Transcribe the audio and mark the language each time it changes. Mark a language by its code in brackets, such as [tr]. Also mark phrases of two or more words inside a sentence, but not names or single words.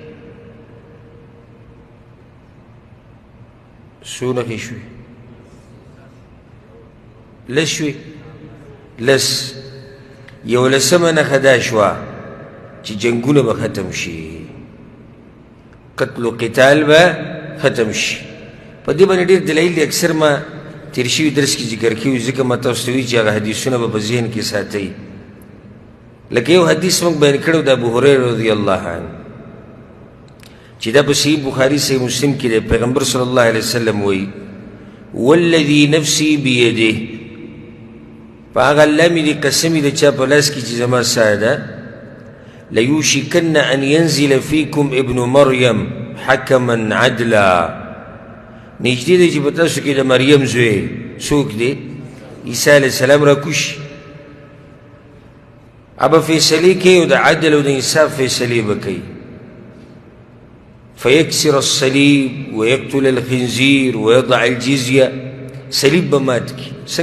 [ps] څو نښې شوې لس شوې لس یولسمه نښه دا شوه چې جنګونه به ختم شي قتل و قتال به ختم شي په دې باندې ډېر دلایل دي اکثر ما تیر شوي درس کې ذکر کړي ځکه ما تاسو ته وایي چې هغه حدیثونه به په ذهن کې ساتئ لکه یو حدیث موږ بیان کړی د ابو هریره [ar] رضی الله عنه [ps] چې دا په صحیح بخاري صحیح مسلم کې دی پیغمبر [ar] صلی الله علیه وسلم [ps] وایي [ar] والذي نفسي بيده [ps] په هغه الله مې دې قسم د چا په لاس کې چې زما ساه ده [ar] ليوشكن أن ينزل فيكم ابن مريم حكما عدلا [ps] نږدې دی چې په تاسو کې د مریم زوی څوک دی عیسی [ar] علیه السلام [ps] راکوشي ابه فیصلې کوي او د عدل او د انصاف فیصلې به کوي [ar] فیکسر الصلیب ویقتل الخنزیر ویضع الجزیه [ps] صلیب به مات کړي څنګه